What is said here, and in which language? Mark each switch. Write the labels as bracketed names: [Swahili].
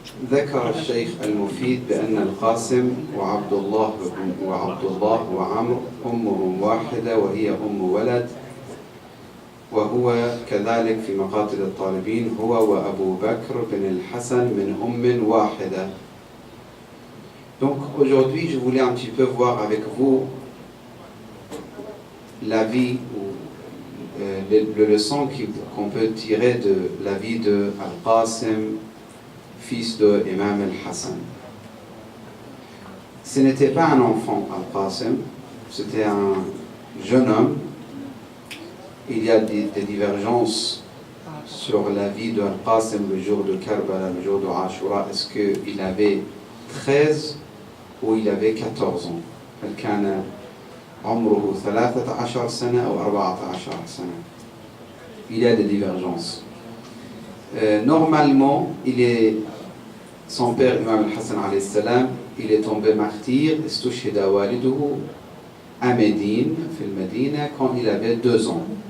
[Arabic] ذكر الشيخ المفيد بأن القاسم وعبد الله وعمر أمهم واحدة وهي أم ولد، وهو كذلك في مقاتل الطالبين هو وأبو بكر بن الحسن من أم واحدة. [French] Donc aujourd'hui je voulais un petit peu voir avec vous la vie ou les leçons qu'on peut tirer de la vie de Al-Qasim, fils de Imam Al-Hassan. Ce n'était pas un enfant, Al-Qasim, c'était un jeune homme. Il y a des divergences sur la vie de Al-Qasim le jour de Karbala, le jour de Ashura. Est-ce qu'il avait 13 ou il avait 14 ans? [Arabic] هل كان عمره 13 سنة أو 14 سنة؟ [French] Il y a des divergences. Normalement, son père, Imam Al-Hassan alayhi salam, il est tombé martyr, [Arabic] استشهد والده [French] à Médine, quand il avait 2 ans.